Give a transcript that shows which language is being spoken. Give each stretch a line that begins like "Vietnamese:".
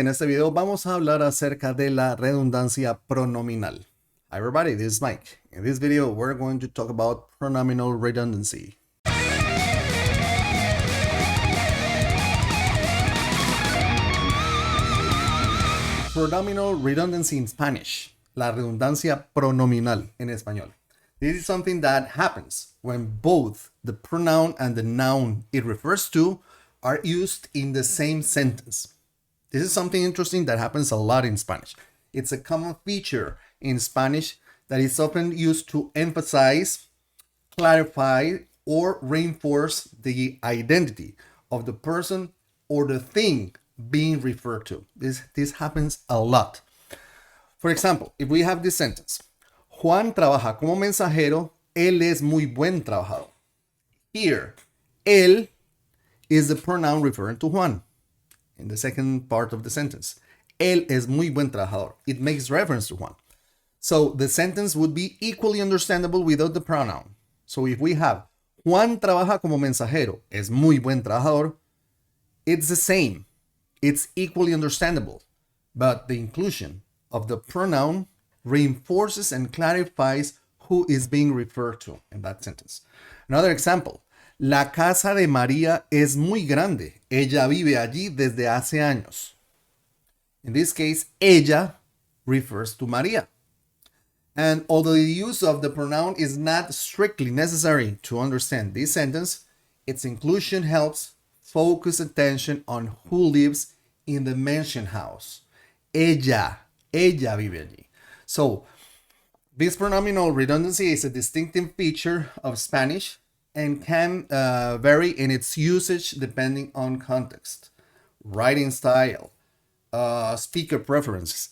Spanish: En este video vamos a hablar acerca de la redundancia pronominal.
English: Hi everybody, this is Mike. In this video, we're going to talk about pronominal redundancy. Pronominal redundancy in Spanish.
Spanish: La redundancia pronominal en español.
English: This is something that happens when both the pronoun and the noun it refers to are used in the same sentence. This is something interesting that happens a lot in Spanish. It's a common feature in Spanish that is often used to emphasize, clarify, or reinforce the identity of the person or the thing being referred to. This happens a lot. For example, if we have this sentence,
Spanish: Juan trabaja como mensajero, él es muy buen trabajador.
English: Here, él is the pronoun referring to Juan. In the second part of the sentence,
Spanish: él es muy buen trabajador.
English: It makes reference to Juan. So the sentence would be equally understandable without the pronoun. So if we have
Spanish: Juan trabaja como mensajero, es muy buen trabajador,
English: it's the same. It's equally understandable. But the inclusion of the pronoun reinforces and clarifies who is being referred to in that sentence. Another example.
Spanish: La casa de María es muy grande. Ella vive allí desde hace años.
English: In this case, ella refers to María. And although the use of the pronoun is not strictly necessary to understand this sentence, its inclusion helps focus attention on who lives in the mentioned house.
Spanish: Ella vive allí.
English: So, this pronominal redundancy is a distinctive feature of Spanish and can vary in its usage depending on context, writing style, speaker preferences.